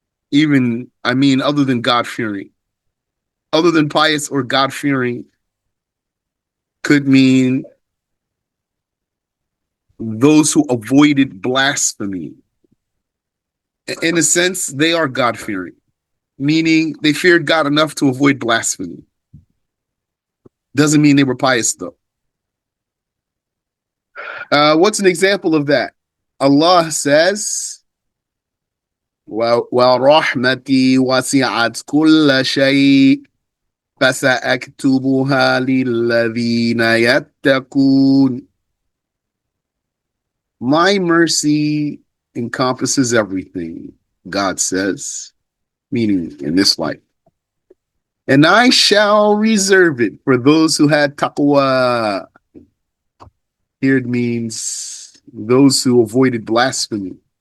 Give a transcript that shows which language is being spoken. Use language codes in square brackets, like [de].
[en] Even, I mean, other than God-fearing. Other than pious or God-fearing could mean those who avoided blasphemy. In a sense, they are God-fearing, meaning they feared God enough to avoid blasphemy. Doesn't mean they were pious, though. What's an example of that? Allah says, [ar] وَرَحْمَتِي وَسِعَتْ كُلَّ شَيْءٍ فَسَأَكْتُبُهَا لِلَّذِينَ يَتَّقُونَ. [en] My mercy encompasses everything, God says, meaning in this life. And I shall reserve it for those who had taqwa. Here it means those who avoided blasphemy.